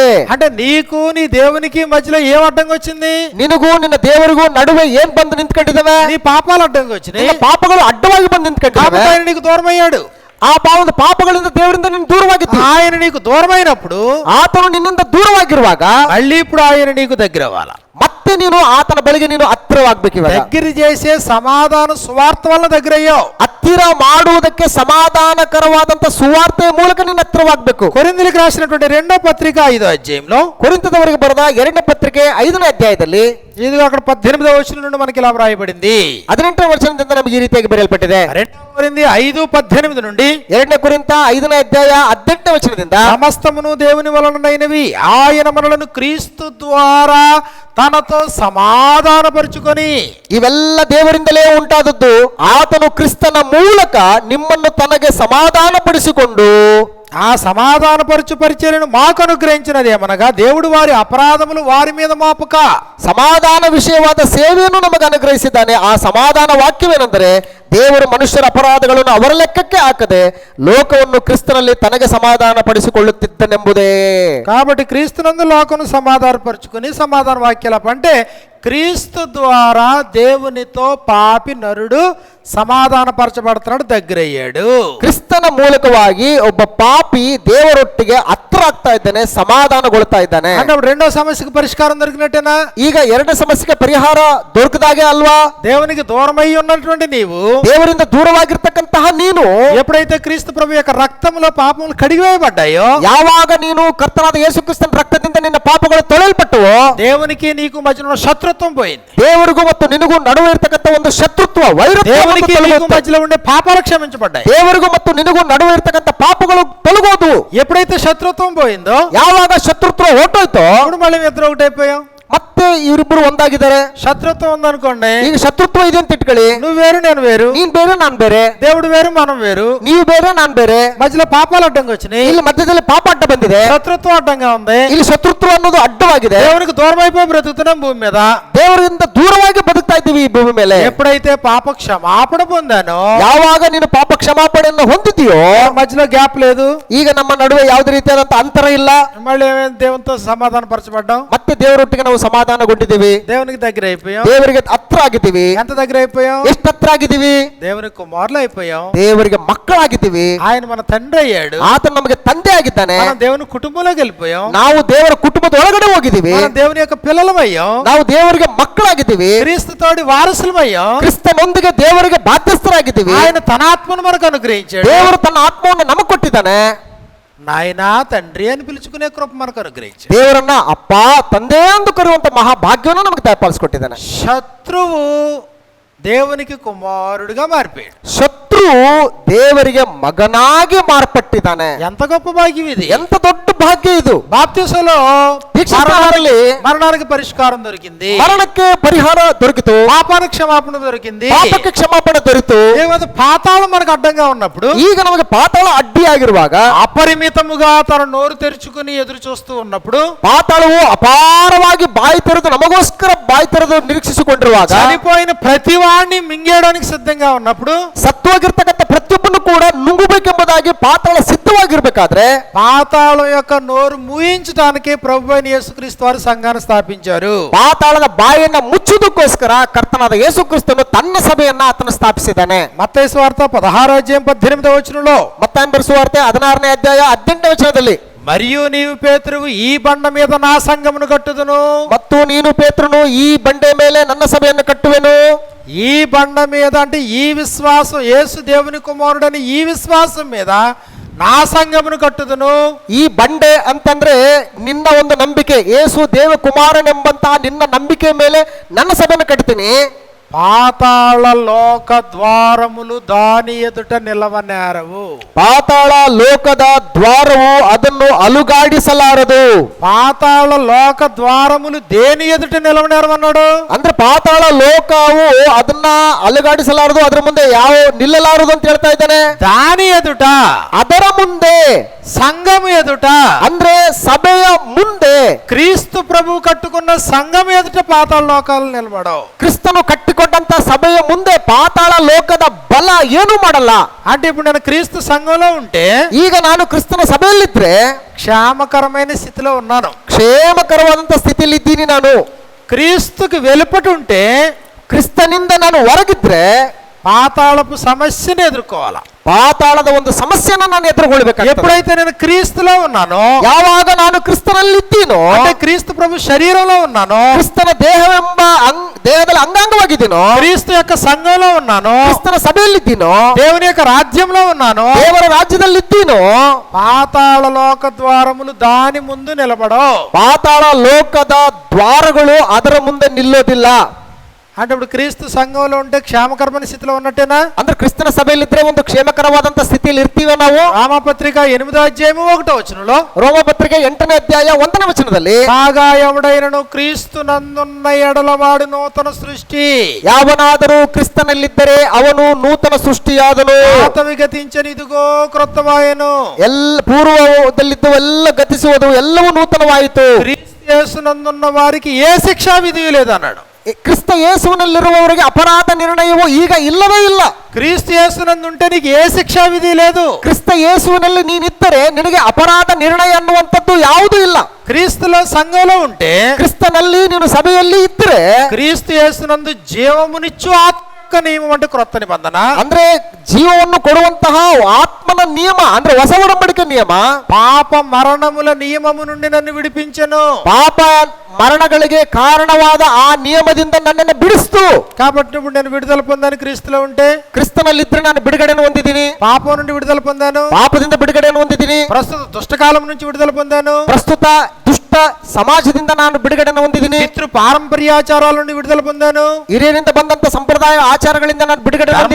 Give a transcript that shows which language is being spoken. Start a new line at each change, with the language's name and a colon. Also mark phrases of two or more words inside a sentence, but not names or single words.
Telugu: అంటే నీకు నీ దేవునికి మధ్యలో ఏం అడ్డంగా వచ్చింది?
Kannada: ನಿನಗೂ ನಿನ್ನ ದೇವರಿಗೂ ನಡುವೆ ಏನ್ ಬಂದು ನಿಂತ್ಕೊಂಡಿದ್ದಾವೆ?
Telugu: నీ పాపాలు అడ్డంగా వచ్చినాయి.
Kannada: ನಿನ್ನ ಪಾಪಗಳು ಅಡ್ಡವಾಗಿ ಬಂದು ನಿಂತ್ಕೊಂಡಿದ್ದಾವೆ.
Telugu: కాబట్టి ఆయన నీకు దూరం అయ్యాడు.
Kannada: ಆ ಪಾಪಗಳಿಂದ ದೇವರಿಂದ ನೀನು ದೂರವಾಗಿದ್ದಿ.
Telugu: ఆయన నీకు దూరమైనప్పుడు,
Kannada: ಆತನು ನಿನ್ನಿಂದ ದೂರವಾಗಿರುವಾಗ
Telugu: మళ్ళీ ఇప్పుడు ఆయన నీకు దగ్గర అవ్వాల.
Kannada: ಮತ್ತೆ ನೀನು ಆತನ ಬಳಿಗೆ ನೀನು ಹತ್ತಿರವಾಗಬೇಕು.
Telugu: దగ్గర చేసే సమాధాన సువార్త వల్ల దగ్గర అయ్యావు.
Kannada: ಹತ್ತಿರ ಮಾಡುವುದಕ್ಕೆ ಸಮಾಧಾನಕರವಾದಂತ ಸುವಾರ್ತೆಯ ಮೂಲಕ ನೀನು ಹತ್ತಿರವಾಗಬೇಕು.
Telugu: కొరింథీయులకు రాసినటువంటి 2వ పత్రిక 5వ అధ్యాయంలో,
Kannada: ಕೊರಿಂಥದವರಿಗೆ ಬರೆದ 2ನೇ ಪತ್ರಿಕೆ 5ನೇ ಅಧ್ಯಾಯದಲ್ಲಿ,
Telugu: ఇదిగో అక్కడ 18వ వచనం నుండి మనకి ఇలా వ్రాయబడింది.
Kannada: 18ನೇ ವಚನದಿಂದ ನಮಗೆ ಈ ರೀತಿಯಾಗಿ ಬರೆಯಲ್ಪಟ್ಟಿದೆ.
Telugu: 2వ కొరింథీ 5:18 నుండి
Kannada: 2ನೇ ಕೊರಿಂಥ 5ನೇ ಅಧ್ಯಾಯ 18ನೇ ವಚನದಿಂದ,
Telugu: సమస్తమును దేవుని వలనైనవి, ఆయన మనలను క్రీస్తు ద్వారా తనతో సమాధానపరుచుకొని,
Kannada: ಇವೆಲ್ಲ ದೇವರಿಂದಲೇ ಉಂಟಾದದ್ದು. ಆತನು ಕ್ರಿಸ್ತನ ಮೂಲಕ ನಿಮ್ಮನ್ನು ತನಗೆ ಸಮಾಧಾನಪಡಿಸಿಕೊಂಡು
Telugu: ఆ సమాధానపరచు పరిచర్యను మాకు అనుగ్రహించినది ఏమనగా, దేవుడు వారి అపరాధములు వారి మీద మాపుక,
Kannada: ಸಮಾಧಾನ ವಿಷಯವಾದ ಸೇವೆಯನ್ನು ನಮಗೆ ಅನುಗ್ರಹಿಸಿದ್ದಾನೆ. ಆ ಸಮಾಧಾನ ವಾಕ್ಯವೇನೆಂದರೆ, ದೇವರು ಮನುಷ್ಯರ ಅಪರಾಧಗಳನ್ನು ಅವರ ಲೆಕ್ಕಕ್ಕೆ ಹಾಕದೆ ಲೋಕವನ್ನು ಕ್ರಿಸ್ತನಲ್ಲಿ ತನಗೆ ಸಮಾಧಾನ ಪಡಿಸಿಕೊಳ್ಳುತ್ತಿದ್ದನೆಂಬುದೇ.
Telugu: కాబట్టి క్రీస్తునందు లోకను సమాధానపరుచుకుని, సమాధాన వాక్యాల అంటే క్రీస్తు ద్వారా దేవునితో పాపి నరుడు సమాధానపరచబడుతున్నాడు, దగ్గరయ్యాడు.
Kannada: ಕ್ರಿಸ್ತನ ಮೂಲಕವಾಗಿ ಒಬ್ಬ ಪಾಪಿ ದೇವರೊಟ್ಟಿಗೆ ಹತ್ರ ಆಗ್ತಾ ಇದ್ದಾನೆ, ಸಮಾಧಾನಗೊಳ್ತಾ ಇದ್ದಾನೆ.
Telugu: అంటే రెండో సమస్యకు పరిష్కారం దొరికినట్టేనా?
Kannada: ಈಗ ಎರಡನೇ ಸಮಸ್ಯೆಗೆ ಪರಿಹಾರ ದೊರಕದಾಗೆ ಅಲ್ವಾ?
Telugu: దేవునికి దూరమై ఉన్నటువంటి నీవు,
Kannada: ದೇವರಿಂದ ದೂರವಾಗಿರ್ತಕ್ಕಂತಹ ನೀನು
Telugu: ఎప్పుడైతే క్రీస్తు ప్రభు యొక్క రక్తంలో పాపములు కడిగివేయబడ్డాయో,
Kannada: ಯಾವಾಗ ನೀನು ಕರ್ತನಾದ ಯೇಸು ಕ್ರಿಸ್ತನ ರಕ್ತದಿಂದ ನಿನ್ನ ಪಾಪಗಳು ತೊಳೆಯಲ್ಪಟ್ಟವೋ,
Telugu: దేవునికి నీకు మధ్యలో శత్రుత్వం పోయింది.
Kannada: ದೇವರಿಗೂ ಮತ್ತು ನಿನಗೂ ನಡುವೆ ಇರತಕ್ಕಂತ ಒಂದು ಶತ್ರುತ್ವ, ವೈರತ್ವ
Telugu: దేవునికి నీకు మధ్యలో ఉండే పాపాలు క్షమించబడ్డాయి.
Kannada: ದೇವರಿಗೂ ಮತ್ತು ನಿನಗೂ ನಡುವೆ ಇರತಕ್ಕಂತ ಪಾಪಗಳು ತೊಲಗೋದು.
Telugu: ఎప్పుడైతే శత్రుత్వం పోయిందో,
Kannada: ಯಾವಾಗ ಶತ್ರುತ್ವ ಹೊರಟೋಯ್ತೋ,
Telugu: ఇప్పుడు మళ్ళీ ఇద్దరు ఒకటైపోయాం.
Kannada: ಮತ್ತೆ ಇವರಿಬ್ಬರು ಒಂದಾಗಿದ್ದಾರೆ.
Telugu: శత్రుత్వం ఉందనుకోండి,
Kannada: ಈಗ ಶತ್ರುತ್ವ ಇದೆ ಅಂತ ಇಟ್ಕೊಳ್ಳಿ.
Telugu: నువ్వు వేరు నేను వేరు,
Kannada: ನೀನ್ ಬೇರೆ ನಾನ್ ಬೇರೆ,
Telugu: దేవుడు వేరు మనం వేరు,
Kannada: ನೀವು ಬೇರೆ ನಾನ್ ಬೇರೆ,
Telugu: మధ్యలో పాపాలు అడ్డంగా వచ్చినాయి,
Kannada: ಇಲ್ಲಿ మధ్ಯದಲ್ಲಿ ಪಾಪ ಅಡ್ಡ ಬಂದಿದೆ,
Telugu: శత్రుత్వం అడ్డంగా ఉంది,
Kannada: ಇಲ್ಲಿ ಶತ್ರುತ್ವ ಅನ್ನೋದು ಅಡ್ಡವಾಗಿದೆ.
Telugu: దేవునికి దూరం అయిపోయి బ్రతుకుతున్నాం భూమి మీద.
Kannada: ದೇವರಿಂದ ದೂರವಾಗಿ ಬದುಕ್ತಾ ಇದ್ದೀವಿ ಈ ಭೂಮಿ ಮೇಲೆ.
Telugu: ఎప్పుడైతే పాప క్షమాపణ పొందానో,
Kannada: ಯಾವಾಗ ನೀನು ಪಾಪ ಕ್ಷಮಾಪಣೆಯನ್ನು ಹೊಂದಿದೆಯೋ,
Telugu: మధ్యలో గ్యాప్ లేదు,
Kannada: ಈಗ ನಮ್ಮ ನಡುವೆ ಯಾವುದೇ ರೀತಿಯಾದಂತ ಅಂತರ ಇಲ್ಲ,
Telugu: మళ్ళీ ఏమైంది, దేవునితో సమాధాన పరచబడ్డాం.
Kannada: ಮತ್ತೆ ದೇವರೊಟ್ಟಿಗೆ ನಾವು ಸಮಾಧಾನ ಸಮಾಧಾನಗೊಂಡಿದ್ದೀವಿ,
Telugu: దేవునికి దగ్గర అయిపోయాం.
Kannada: ದೇವರಿಗೆ ಹತ್ರ ಆಗಿದ್ದೀವಿ.
Telugu: ఎంత దగ్గర అయిపోయాం?
Kannada: ಎಷ್ಟು ಹತ್ರ ಆಗಿದ್ದೀವಿ?
Telugu: దేవునికి కుమారులు అయిపోయాం.
Kannada: ದೇವರಿಗೆ ಮಕ್ಕಳಾಗಿದ್ದೀವಿ.
Telugu: ఆయన మన తండ్రి అయ్యాడు.
Kannada: ಆತನು ನಮಗೆ ತಂದೆ ಆಗಿದ್ದಾನೆ.
Telugu: మనం దేవుని కుటుంబంలోకి వెళ్ళిపోయాం.
Kannada: ನಾವು ದೇವರ ಕುಟುಂಬದ ಒಳಗಡೆ ಹೋಗಿದ್ದೀವಿ.
Telugu: మనం దేవుని యొక్క పిల్లలమయ్యాం.
Kannada: ನಾವು ದೇವರಿಗೆ ಮಕ್ಕಳಾಗಿದ್ದೀವಿ.
Telugu: క్రీస్తుతోటి వారసులమయ్యాం.
Kannada: ಕ್ರಿಸ್ತನೊಂದಿಗೆ ದೇವರಿಗೆ ಬಾಧ್ಯಸ್ಥರಾಗಿದ್ದೀವಿ.
Telugu: ఆయన తన ఆత్మను మనకు అనుగ్రహించాడు.
Kannada: ದೇವರು ತನ್ನ ಆತ್ಮವನ್ನು ನಮಗೆ ಕೊಟ್ಟಿದ್ದಾನೆ.
Telugu: నాయనా తండ్రి అని పిలుచుకునే కృప మనకు అనుగ్రహించాడు.
Kannada: ದೇವರನ್ನ ಅಪ್ಪ ತಂದೆ ಎಂದು ಕರೆಯುವಂತ ಮಹಾಭಾಗ್ಯವನ್ನು ನಮಗೆ ದಯಪಾಲಿಸಿಕೊಟ್ಟಿದ್ದಾನೆ.
Telugu: శత్రువు దేవునికి కుమారుడిగా మారిపోయాడు.
Kannada: ಶತ್ರು ದೇವರಿಗೆ ಮಗನಾಗಿ ಮಾರ್ಪಟ್ಟಿದ್ದಾನೆ.
Telugu: ఎంత గొప్ప భాగ్యం ఇది!
Kannada: ಎಂತ ದೊಡ್ಡ ಭಾಗ್ಯ ಇದು.
Telugu: బాప్తిసంలో
Kannada: ದೀಕ್ಷಾಸ್ನಾನದಲ್ಲಿ
Telugu: మరణానికి పరిష్కారం దొరికింది.
Kannada: ಮರಣಕ್ಕೆ ಪರಿಹಾರ ದೊರಕಿತು.
Telugu: పాపానికి క్షమాపణ దొరికింది.
Kannada: ಪಾಪಕ್ಕೆ ಕ್ಷಮಾಪಣೆ ದೊರೆತು.
Telugu: పాతాళం మనకు అడ్డంగా ఉన్నప్పుడు,
Kannada: ಈಗ ನಮಗೆ ಪಾತಾಳ ಅಡ್ಡಿಯಾಗಿರುವಾಗ,
Telugu: అపరిమితముగా తన నోరు తెరుచుకుని ఎదురు చూస్తూ ఉన్నప్పుడు,
Kannada: ಪಾತಾಳವು ಅಪಾರವಾಗಿ ಬಾಯಿ ತೆರೆದು ನಮಗೋಸ್ಕರ ಬಾಯಿ ತೆರೆದು ನಿರೀಕ್ಷಿಸಿಕೊಂಡಿರುವಾಗ,
Telugu: చనిపోయిన ప్రతి వాడిని మింగేయడానికి సిద్ధంగా ఉన్నప్పుడు,
Kannada: ಸತ್ವಾಗಿರ್ತಕ್ಕಂಥ ಪ್ರತಿಯೊಬ್ಬನು ಕೂಡ ನುಂಗಬೇಕೆಂಬುದಾಗಿ ಪಾತಾಳ ಸಿದ್ಧವಾಗಿರ್ಬೇಕಾದ್ರೆ,
Telugu: పాతాళం యొక్క నోరు మూయించడానికి ప్రభువైన యేసుక్రీస్తు వారు సంఘాన్ని స్థాపించారు.
Kannada: ಪಾತಾಳದ ಬಾಯಿಯನ್ನ ಮುಚ್ಚುವುದಕ್ಕೋಸ್ಕರ ಕರ್ತನಾದ ಯೇಸು ಕ್ರಿಸ್ತನು ತನ್ನ ಸಭೆಯನ್ನ ಆತನು ಸ್ಥಾಪಿಸಿದ್ದಾನೆ.
Telugu: మత్తయి సువార్త 16:18
Kannada: ಮತ್ತಾಯನ ಬರೆಸುವಾರ್ತೆ 16ನೇ ಅಧ್ಯಾಯ 18ನೇ ವಚನದಲ್ಲಿ,
Telugu: మరియు నీవు పేతురువు ఈ బండ మీద నా సంఘమును కట్టుదును.
Kannada: ಮತ್ತು ನೀನು ಪೇತ್ರನು ಈ ಬಂಡೆ ಮೇಲೆ ನನ್ನ ಸಭೆಯನ್ನು ಕಟ್ಟುವೆನು.
Telugu: ఈ బండ మీద అంటే ఈ విశ్వాసం, యేసు దేవుని కుమారుడని ఈ విశ్వాసం మీద నా సంఘమును కట్టుదును.
Kannada: ಈ ಬಂಡೆ ಅಂತಂದ್ರೆ ನಿನ್ನ ಒಂದು ನಂಬಿಕೆ, ಯೇಸು ದೇವ ಕುಮಾರನೆಂಬಂತಹ ನಿನ್ನ ನಂಬಿಕೆ ಮೇಲೆ ನನ್ನ ಸಭೆಯನ್ನು ಕಟ್ತೀನಿ.
Telugu: పాతాళ లోక ద్వారములు దాని ఎదుట నిలవనేరవు.
Kannada: ಪಾತಾಳ ಲೋಕದ ದ್ವಾರವು ಅದನ್ನು ಅಲುಗಾಡಿಸಲಾರದು.
Telugu: పాతాళ లోక ద్వారములు దేని ఎదుట నిలవనేరవన్నాడు?
Kannada: ಅಂದ್ರೆ ಪಾತಾಳ ಲೋಕವು ಅದನ್ನ ಅಲುಗಾಡಿಸಲಾರದು, ಅದರ ಮುಂದೆ ಯಾವ ನಿಲ್ಲಲಾರದು ಅಂತ ಹೇಳ್ತಾ ಇದ್ದಾನೆ.
Telugu: దాని ఎదుట,
Kannada: ಅದರ ಮುಂದೆ,
Telugu: సంఘము ఎదుట,
Kannada: ಅಂದ್ರೆ ಸಭೆಯ ಮುಂದೆ,
Telugu: క్రీస్తు ప్రభు కట్టుకున్న సంఘం ఎదుట పాతాళ లోకాలు నిలబడవు.
Kannada: ಕ್ರಿಸ್ತನು ಕಟ್ಟಿಕೊಂಡಂತ ಸಭೆಯ ಮುಂದೆ ಪಾತಾಳ ಲೋಕದ ಬಲ ಏನು ಮಾಡಲ್ಲ.
Telugu: అంటే ఇప్పుడు నేను క్రీస్తు సంఘంలో ఉంటే,
Kannada: ಈಗ ನಾನು ಕ್ರಿಸ್ತನ ಸಭೆಯಲ್ಲಿದ್ರೆ
Telugu: క్షేమకరమైన స్థితిలో ఉన్నాను.
Kannada: ಕ್ಷೇಮಕರವಾದಂತ ಸ್ಥಿತಿಯಲ್ಲಿ ಇದ್ದೀನಿ. ನಾನು
Telugu: క్రీస్తుకి వెలుపటి ఉంటే,
Kannada: ಕ್ರಿಸ್ತನಿಂದ ನಾನು ಹೊರಗಿದ್ರೆ
Telugu: పాతాళపు సమస్యను ఎదుర్కోవాలా.
Kannada: ಪಾತಾಳದ ಒಂದು ಸಮಸ್ಯೆನ ನಾನು ಎದುರುಗೊಳ್ಬೇಕಾಗ್ತದೆ.
Telugu: ఎప్పుడైతే నేను క్రీస్తులో ఉన్నానో,
Kannada: ಯಾವಾಗ ನಾನು ಕ್ರಿಸ್ತನಲ್ಲಿದ್ದೀನೋ,
Telugu: అంటే క్రీస్తు ప్రభు శరీరంలో ఉన్నానో,
Kannada: ಕ್ರಿಸ್ತನ ದೇಹವೆಂಬ ದೇಹದಲ್ಲಿ ಅಂಗಾಂಗವಾಗಿದ್ದೀನೋ,
Telugu: క్రీస్తు యొక్క సంఘంలో ఉన్నానో,
Kannada: ಕ್ರಿಸ್ತನ ಸಭೆಯಲ್ಲಿದ್ದೀನೋ,
Telugu: దేవుని యొక్క రాజ్యంలో ఉన్నానో,
Kannada: ದೇವರ ರಾಜ್ಯದಲ್ಲಿದ್ದೀನೋ,
Telugu: పాతాళ లోక ద్వారములు దాని ముందు నిలబడవు.
Kannada: ಪಾತಾಳ ಲೋಕದ ದ್ವಾರಗಳು ಅದರ ಮುಂದೆ ನಿಲ್ಲೋದಿಲ್ಲ.
Telugu: అంటే ఇప్పుడు క్రీస్తు సంఘంలో ఉంటే క్షేమకరమైన స్థితిలో ఉన్నట్టేనా?
Kannada: ಅಂದ್ರೆ ಕ್ರಿಸ್ತನ ಸಭೆಯಲ್ಲಿದ್ರೆ ಒಂದು ಕ್ಷೇಮಕರವಾದಂತ ಸ್ಥಿತಿಯಲ್ಲಿ ಇರ್ತೀವಿ ನಾವು.
Telugu: రామపత్రిక 8:1
Kannada: ರೋಮಪತ್ರಿಕೆ 8ನೇ ಅಧ್ಯಾಯ 1ನೇ ವಚನದಲ್ಲಿ,
Telugu: కాగా ఎవడైనను క్రీస్తు నందున్న ఎడలవాడు నూతన సృష్టి,
Kannada: ಯಾವನಾದರೂ ಕ್ರಿಸ್ತನಲ್ಲಿದ್ದರೆ ಅವನು ನೂತನ ಸೃಷ್ಟಿಯಾದನು,
Telugu: పాతవి గతించని ఇదిగో క్రొత్తవాయెను.
Kannada: ಪೂರ್ವದಲ್ಲಿದ್ದು ಎಲ್ಲ ಗತಿಸುವುದು, ಎಲ್ಲವೂ ನೂತನವಾಯಿತು.
Telugu: క్రీస్తు యేసునందున్న వారికి ఏ శిక్షా విధి లేదన్నాడు.
Kannada: ಕ್ರಿಸ್ತ ಯೇಸುವಿನಲ್ಲಿರುವವರಿಗೆ ಅಪರಾಧ ನಿರ್ಣಯವು ಈಗ ಇಲ್ಲವೇ ಇಲ್ಲ.
Telugu: క్రీస్తు యేసునందుంటే నీకు ఏ శిక్షా విధి లేదు.
Kannada: ಕ್ರಿಸ್ತ ಯೇಸುವಿನಲ್ಲಿ ನೀನಿದ್ದರೆ ನಿನಗೆ ಅಪರಾಧ ನಿರ್ಣಯ ಅನ್ನುವಂಥದ್ದು ಯಾವುದೂ ಇಲ್ಲ.
Telugu: క్రీస్తులో సంఘంలో ఉంటే,
Kannada: ಕ್ರಿಸ್ತನಲ್ಲಿ ನೀನು ಸಭೆಯಲ್ಲಿ ಇದ್ದರೆ,
Telugu: క్రీస్తు యేసునందు జీవమునిచ్చు ఆత్మ నియమం అంటే క్రొత్త నిబంధన,
Kannada: ಅಂದ್ರೆ ಜೀವವನ್ನು ಕೊಡುವಂತಹ ಆತ್ಮನ ನಿಯಮ, ಅಂದ್ರೆ ಹೊಸ ಒಡಂಬಡಿಕೆ ನಿಯಮ,
Telugu: పాప మరణముల నియమము నుండి నన్ను విడిపించెను.
Kannada: ಪಾಪ ಮರಣಗಳಿಗೆ ಕಾರಣವಾದ ಆ ನಿಯಮದಿಂದ ನನ್ನನ್ನು ಬಿಡಿಸ್ತು.
Telugu: కాబట్టి ఇప్పుడు నేను విడుదల పొందాను క్రీస్తులో ఉంటే.
Kannada: ಕ್ರಿಸ್ತನಲ್ಲಿದ್ರೆ ನಾನು ಬಿಡುಗಡೆಯನ್ನು ಹೊಂದಿದ್ದೀನಿ.
Telugu: పాపం నుండి విడుదల పొందాను.
Kannada: ಪಾಪದಿಂದ ಬಿಡುಗಡೆಯನ್ನು ಹೊಂದಿದ್ದೀನಿ.
Telugu: ప్రస్తుత దుష్టకాలం నుంచి విడుదల పొందాను.
Kannada: ಪ್ರಸ್ತುತ ದುಷ್ಟ ಸಮಾಜದಿಂದ ನಾನು ಬಿಡುಗಡೆಯನ್ನು ಹೊಂದಿದ್ದೀನಿ.
Telugu: పితృ పారంపర్యాచారాల నుండి విడుదల పొందాను.
Kannada: ಹಿರಿಯರಿಂದ ಬಂದಂತ ಸಂಪ್ರದಾಯ ಆಚಾರಗಳಿಂದ ನಾನು ಬಿಡುಗಡೆ ಹೊಂದಿದ್ದೀನಿ.